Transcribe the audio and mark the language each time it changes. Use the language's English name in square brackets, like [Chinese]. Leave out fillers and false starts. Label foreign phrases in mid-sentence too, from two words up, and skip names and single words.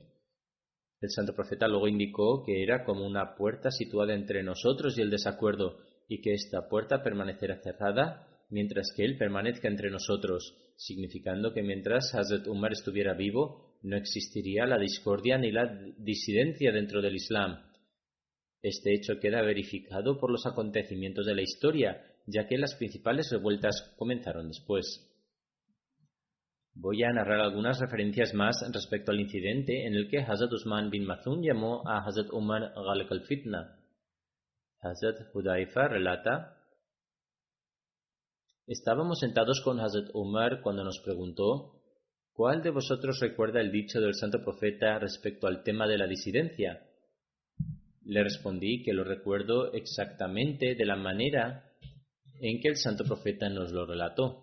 [Spanish] El santo profeta luego indicó que era como una puerta situada entre nosotros y el desacuerdo, y que esta puerta permanecerá cerrada mientras que él permanezca entre nosotros, significando que mientras Hazrat Umar estuviera vivo, no existiría la discordia ni la disidencia dentro del Islam. Este hecho queda verificado por los acontecimientos de la historia, ya que las principales revueltas comenzaron después. Voy a narrar algunas referencias más respecto al incidente en el que Hazrat Usman bin Mazun llamó a Hazrat Umar [Arabic] غلق الفتنة. [Spanish] Hazrat Hudayfa relata: estábamos sentados con Hazrat Umar cuando nos preguntó: ¿cuál de vosotros recuerda el dicho del santo profeta respecto al tema de la disidencia? Le respondí que lo recuerdo exactamente de la manera en que el santo profeta nos lo relató.